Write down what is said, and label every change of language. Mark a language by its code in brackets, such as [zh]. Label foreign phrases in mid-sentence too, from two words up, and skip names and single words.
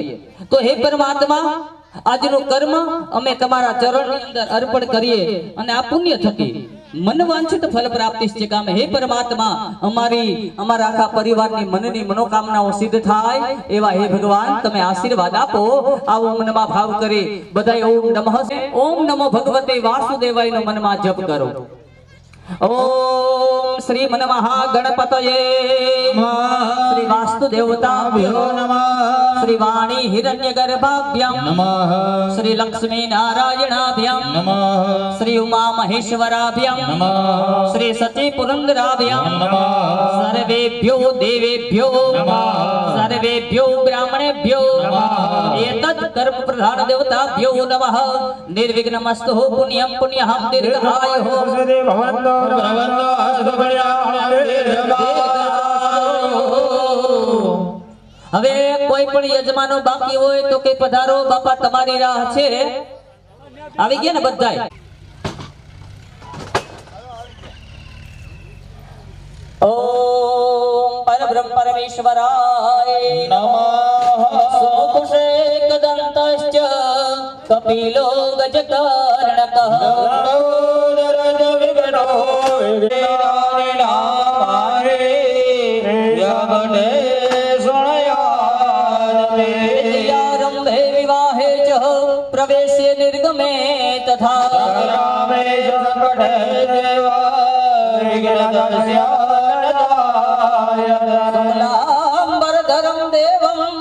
[gu] તો હે પરમાત્મા આજનું કર્મ અમે તમારા ચરણની અંદર અર્પણ કરીએ અને આ પુણ્ય થકી મનવાંછિત ફલ પ્રાપ્તિ છે કામે હે પરમાત્મા અમારા આખા પરિવારની મનની મનોકામનાઓ સિદ્ધ થાય એવા હે ભગવાન તમે આશીર્વાદ આપો. આવો મનમાં ભાવ કરી બધાય [sa] ઓમ નમો ભગવતે વાસુદેવાયનો [gu] મનમાં જપ કરો. [sa] ओम श्री मन महागणपतये श्री वास्तुदेवताभ्यो नमः श्री वाणी हिरण्यगर्भाभ्यां नमः श्री लक्ष्मी नारायणाभ्यां नमः श्री उमा महेश्वराभ्यां नमः श्री सती पुरंदराभ्यां नमः सर्वेभ्यो देवेभ्यो नमः सर्वेभ्यो ब्राह्मणेभ्यो नमः एतत् कर्म प्रधान देवताभ्यो नमः निर्विघ्नमस्तु पुण्यं पुण्यहं दीर्घायुः भवन्तु [gu] હવે કોઈ પણ યજમાનો બાકી હોય તો કે પધારો બાપા તમારી રાહ છે. આવી ગયા ને બધાય? [sa] ઓમ પરબ્રહ્મ પરમેશ્વરાય નમઃ. સોકુશે કદંતશ્ચ કપિલો ગજકર્ણકઃ प्रवेशे निर्गमे तथा शुक्लांबरधरं देवं